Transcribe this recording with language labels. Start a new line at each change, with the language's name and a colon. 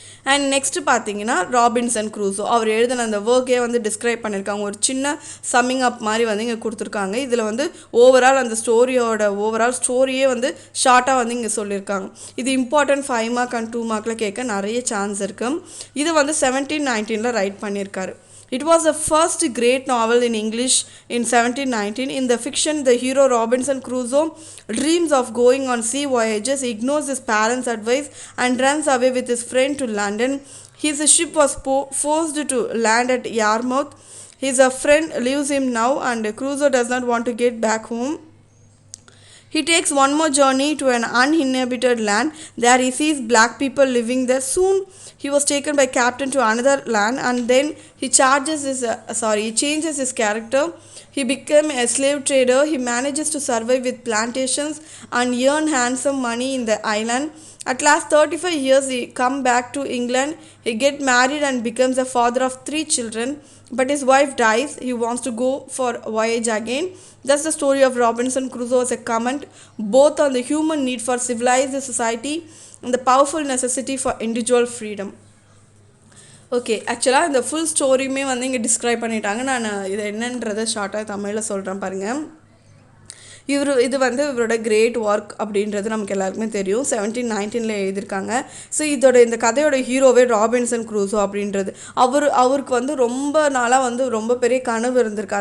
Tamil: And next பார்த்தீங்கன்னா Robinson Crusoe அவர் எழுதின அந்த ஒர்க்கே வந்து டிஸ்கிரைப் பண்ணியிருக்காங்க. ஒரு சின்ன சம்மிங் அப் மாதிரி வந்து இங்கே கொடுத்துருக்காங்க. இதில் வந்து ஓவரால் அந்த ஓவரால் ஸ்டோரியே வந்து ஷார்ட்டாக வந்து இங்கே சொல்லியிருக்காங்க. இது இம்பார்ட்டன்ட் 5 மார்க் அண்ட் 2 மார்க்கில் கேட்க நிறைய சான்ஸ் இருக்குது. இது வந்து 1719 ரைட் பண்ணியிருக்காரு.
English: It was the first great novel in English in 1719. In the fiction, the hero Robinson Crusoe dreams of going on sea voyages, he ignores his parents' advice and runs away with his friend to London. His ship was forced to land at Yarmouth. His friend leaves him now and Crusoe does not want to get back home. He takes one more journey to an uninhabited land. There he sees black people living there. Soon he was taken by captain to another land and then he changes his character. He became a slave trader. He manages to survive with plantations and earn handsome money in the island. At last 35 years he come back to England. He get married and becomes a father of 3 children. But his wife dies. He wants to go for a voyage again. Thus the story of Robinson Crusoe is a comment both on the human need for civilized society and the powerful necessity for individual freedom.
Tamil: Okay, ஆக்சுவலாக இந்த full ஸ்டோரியுமே வந்து இங்கே describe பண்ணிட்டாங்க. நான் இதை என்னன்றதை ஷார்ட்டாக தமிழில் சொல்கிறேன் பாருங்கள். இது வந்து இவரோட கிரேட் ஒர்க் அப்படின்றது நமக்கு எல்லாருக்குமே தெரியும். 1719 எழுதியிருக்காங்க. ஸோ இந்த கதையோட ஹீரோவே ராபின்சன் க்ரூசோ அப்படின்றது. அவருக்கு வந்து ரொம்ப நாளாக வந்து ரொம்ப பெரிய கனவு இருந்திருக்கு.